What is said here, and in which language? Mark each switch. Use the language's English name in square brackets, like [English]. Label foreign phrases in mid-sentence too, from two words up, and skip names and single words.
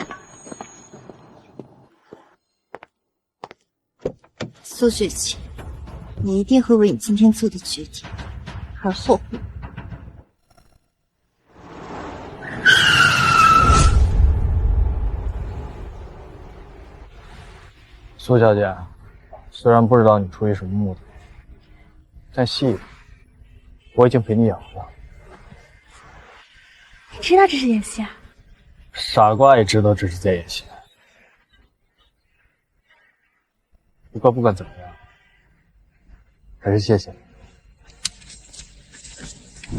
[Chinese] 蘇雪晴，你一定會為你今天做的決定而後悔。蘇小姐，雖然不知道你出於什麼目的，但戲裡我已經陪你演完了。你知道這是演戲啊？傻瓜也知道這是在演戲。不過不管怎麼樣，還是謝謝你。